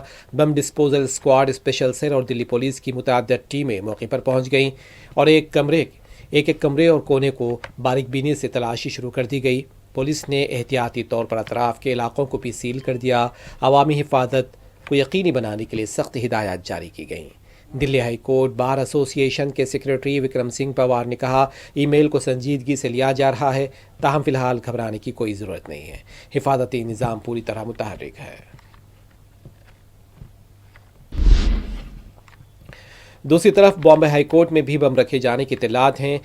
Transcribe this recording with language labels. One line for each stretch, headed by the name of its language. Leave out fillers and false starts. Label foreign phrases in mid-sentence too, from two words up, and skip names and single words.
Urdu: بم ڈسپوزل اسکواڈ، اسپیشل سیل اور دلی پولیس کی متعدد ٹیمیں موقع پر پہنچ گئیں اور ایک کمرے اور کونے کو باریک بینی سے تلاشی شروع کر دی گئی. پولیس نے احتیاطی طور پر اطراف کے علاقوں کو بھی سیل کر دیا. عوامی حفاظت کو یقینی بنانے کے لیے سخت ہدایات جاری کی گئیں. دلی ہائی کورٹ بار ایسوسی ایشن کے سیکریٹری وکرم سنگھ پوار نے کہا ای میل کو سنجیدگی سے لیا جا رہا ہے، تاہم فی الحال گھبرانے کی کوئی ضرورت نہیں ہے. حفاظتی نظام پوری طرح متحرک ہے. دوسری طرف بامبے ہائی کورٹ میں بھی بم رکھے جانے کی اطلاعات ہیں.